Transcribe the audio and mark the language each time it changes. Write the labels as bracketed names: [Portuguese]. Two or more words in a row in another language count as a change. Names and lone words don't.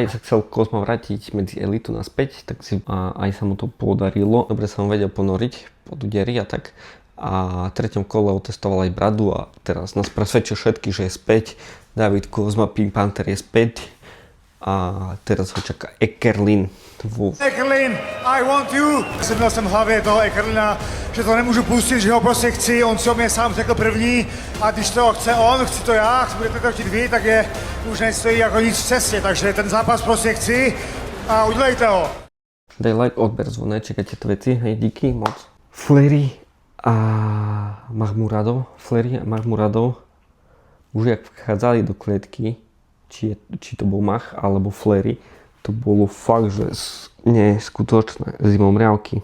[Slovak] Sa chcel Kozma vrátiť medzi elitu naspäť, tak si aj sa mu to podarilo. Dobre sa mu vedel ponoriť pod údery a tak. A v 3. kole otestoval aj bradu a teraz nás presvedčil všetky, že je späť. David Kozma, Pink Panther je späť. A teraz ho čaká Ekerlin. Ekerlin, [English] I want you! [Czech] Měl jsem v hlavě toho Ekerlina, že to nemůžu pustit, že ho prostě chci, on si o mě sám řekl první a když to chce on, chci to já, budete to chtít vy, tak je už nestojí jako nic v cestě, takže ten zápas prostě chci a udělejte ho. [Slovak] Daj like, odber zvoneček a tieto veci, hej, [Czech] díky moc. [Slovak] Fleury a Mahmuradov už jak vchádzali do klietky, či to bol Mach alebo Fleury, to bolo fakt, že neskutočné zimomriavky.